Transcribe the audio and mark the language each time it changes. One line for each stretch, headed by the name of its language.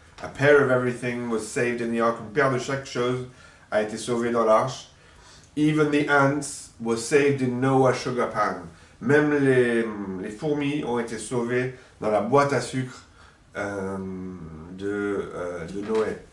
English: A pair of everything was saved in the ark.
French: Une paire de chaque chose a été sauvée dans l'arche.
English: Even the ants was saved in Noah's sugar pan.
French: Même les fourmis ont été sauvées dans la boîte à sucre de Noé.